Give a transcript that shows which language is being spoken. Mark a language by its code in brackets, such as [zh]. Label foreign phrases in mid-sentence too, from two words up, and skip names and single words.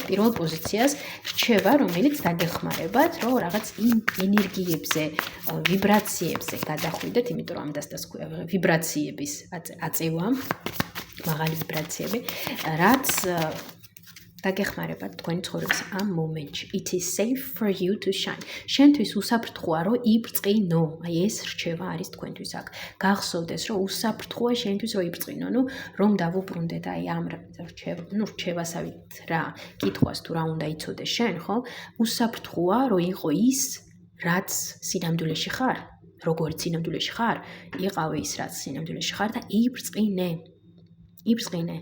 [ka] პირველ პოზიციას რჩევა, რომელიც დაგეხმარებათ, რომ რაღაც იმ ენერგიებზე, ვიბრაციებზე გადახვიდეთ, იმიტომ რომ ამას ვიბრაციების აწევა, მაღალი ვიბრაციები, რაც დაგეხმარებათ თქვენი ცხოვრების ამ მომენტში. [en] It is safe for you to shine. [ka] შენთვის უსაფრთხოა, რომ იბრძყინო. აი ეს რჩევა არის თქვენთვის აქ. გახსოვდეს, რომ უსაფრთხოა შენთვის, რომ იბრძყინო. რომ დავუბრუნდეთ აი ამ რჩევასავით რა კითხვას თუ რა უნდა იცოდეს შენ, ხო? უსაფრთხოა, რომ იყო ის, რაც სინამდვილეში ხარ, როგორც სინამდვილეში ხარ, იყავი ის, რაც სინამდვილეში ხარ და იბრძყინე.